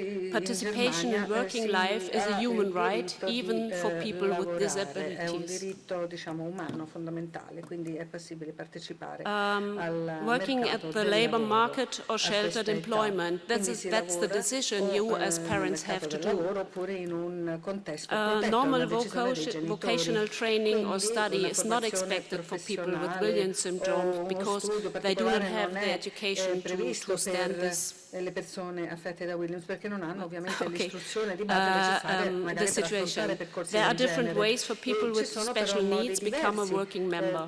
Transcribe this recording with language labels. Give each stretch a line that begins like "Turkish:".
English: Participation in working life is a human right, even for people with disabilities.
Italian: È un diritto, diciamo, umano fondamentale, quindi è possibile partecipare
English: working at the labor market or sheltered employment, that's the decision you as parents have to do. Normal vocational training or study is not expected for people with Williams syndrome because they do not have the education to stand this.
Italian: Le persone affette da Williams perché non hanno ovviamente l'istruzione di base necessaria magari per affrontare percorsi
English: There are different ways for people with special needs become a working member.